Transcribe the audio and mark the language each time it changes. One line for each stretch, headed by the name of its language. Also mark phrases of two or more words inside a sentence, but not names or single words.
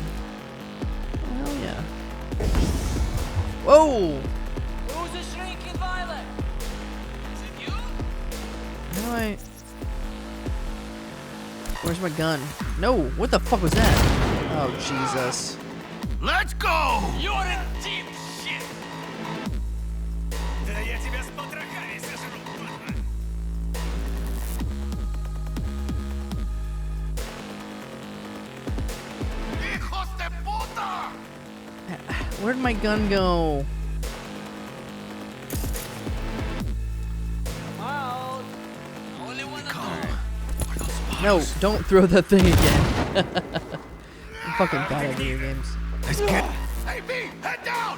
English: Oh, hell yeah. Whoa! Who's the shrinking violet? Is it you? How do I... Where's my gun? No! What the fuck was that? Oh, Jesus. Let's go! You're in deep shit!
Russian: Да я тебя с потрохами сожру, падла!
Spanish: Hijos de puta!
English: Where'd my gun go? No, don't throw that thing again. I'm fucking bad at video games. Let's get. Hey, B, head down!